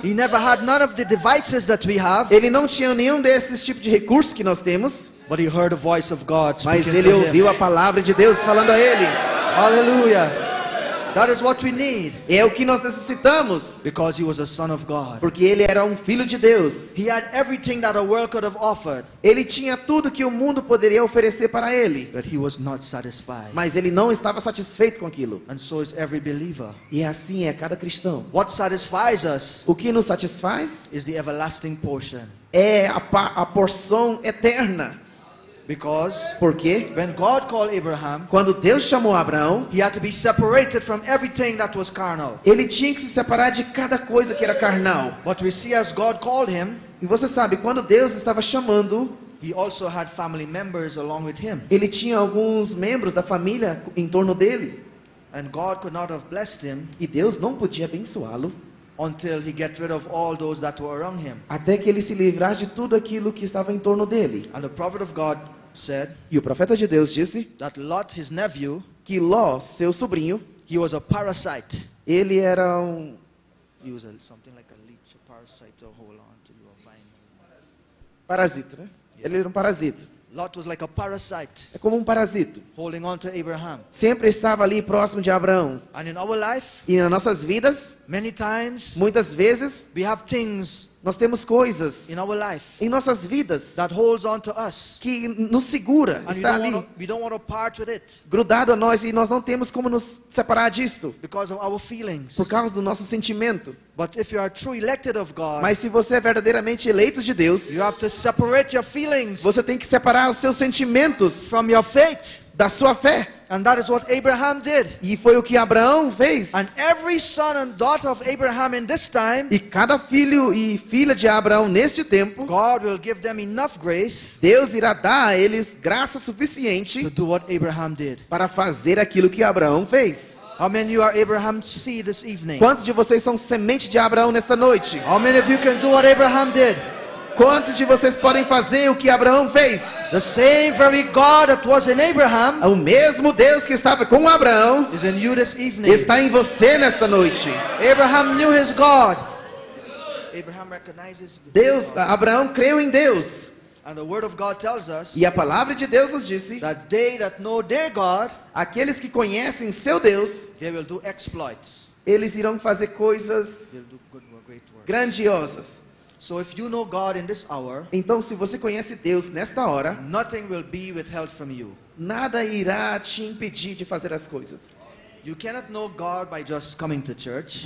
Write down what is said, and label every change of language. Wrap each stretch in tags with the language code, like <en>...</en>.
<en>He never had none of the devices that we have.</en> <pt>Ele não tinha nenhum desses tipos de recursos que nós temos.</pt> <en>But he heard the voice of God</en> <pt>Mas</pt> <en>speaking</en> <pt>ele</pt> <en>to him.</en> <pt>ouviu a palavra de Deus falando a ele.</pt> <en>Hallelujah. That is what we need.</en> <pt>É o que nós necessitamos.</pt> <en>Because he was a son of God.</en> <pt>Porque ele era um filho de Deus.</pt> <en>He had everything that a world could have offered.</en> <pt>Ele tinha tudo que o mundo poderia oferecer para ele.</pt> <en>But he was not satisfied.</en> <pt>Mas ele não estava satisfeito com aquilo.</pt> <en>And so is every believer.</en> <pt>E assim é cada cristão.</pt> <en>What satisfies us</en> <pt>O que nos satisfaz</pt> <en>is the everlasting portion.</en> <pt>é a porção eterna.</pt> <en>Because</en> <pt>Porque</pt> <en>when God called Abraham,</en> <pt>quando Deus chamou Abraão,</pt> <en>he had to be separated from everything that was carnal.</en> <pt>ele tinha que se separar de cada coisa que era carnal.</pt> <en>But we see as God called him,</en> <pt>E você sabe, quando Deus estava chamando,</pt> <en>he also had family members along with him.</en> <pt>ele tinha alguns membros da família em torno dele.</pt> <en>And God could not have blessed him</en> <pt>E Deus não podia abençoá-lo</pt> <en>until he get rid of all those that were around him.</en> <pt>até que ele se livrasse de tudo aquilo que estava em torno dele.</pt> <en>And the prophet of God said</en> <pt>E o profeta de Deus disse</pt> <en>that Lot, his nephew,</en> <pt>que Ló, seu sobrinho,</pt> <en>he was a parasite.</en> <pt>ele era um</pt> <en>He was something like a leech, a parasite to hold on to you, a vine.</en> <pt>parasita, né? Ele era um parasita.</pt> <en>Lot was like a parasite</en> <pt>É como um parasito.</pt> <en>holding on to Abraham.</en> <pt>Sempre estava ali próximo de Abraão.</pt> <en>And in our life,</en> <pt>E nas nossas vidas,</pt> <en>many times</en> <pt>muitas vezes,</pt> <en>we have things</en> <pt>nós temos coisas</pt> <en>in our life</en> <pt>em nossas vidas</pt> <en>that holds on to us.</en> <pt>que nos segura,</pt> <en>And</en> <pt>está ali,</pt> <en>we don't want to part with it</en> <pt>grudado a nós, e nós não temos como nos separar disto,</pt> <en>because of our feelings.</en> <pt>por causa do nosso sentimento.</pt> <en>But if you are true elected of God,</en> <pt>Mas se você é verdadeiramente eleito de Deus,</pt> <en>you have to separate your feelings</en> <pt>você tem que separar os seus sentimentos</pt> <en>from your faith.</en> <pt>da sua fé.</pt> <en>And that is what Abraham did.</en> <pt>E foi o que Abraão fez.</pt> <en>And every son and daughter of Abraham in this time,</en> <pt>E cada filho e filha de Abraão neste tempo,</pt> <en>God will give them enough grace</en> <pt>Deus irá dar a eles graça</pt> <en>to</en> <pt>suficiente</pt> <en>do what Abraham did.</en> <pt>para fazer aquilo que Abraão fez.</pt> <en>How many of you are Abraham's seed this evening?</en> <pt>Quantos de vocês são semente de Abraão nesta noite?</pt> <en>How many of you can do what Abraham did?</en> <pt>Quantos de vocês podem fazer o que Abraão fez?</pt> <en>The same very God that was in Abraham</en> <pt>O mesmo Deus que estava com Abraão</pt> <en>is in you this evening.</en> <pt>está em você nesta noite.</pt> <en>Abraham knew his God. Abraham recognizes</en> <pt>Abraão creu em Deus.</pt> <en>and the word of God tells us</en> <pt>E a palavra de Deus nos disse:</pt> <en>that they that know their God,</en> <pt>aqueles que conhecem seu Deus,</pt> <en>they will do exploits.</en> <pt>eles irão fazer coisas</pt> <en>They'll do good work, great work.</en> <pt>grandiosas.</pt> <en>So if you know God in this hour,</en> <pt>Então, se você conhece Deus nesta hora,</pt> <en>nothing will be withheld from you.</en> <pt>nada irá te impedir de fazer as coisas.</pt> <en>You cannot know God by just coming to church.</en>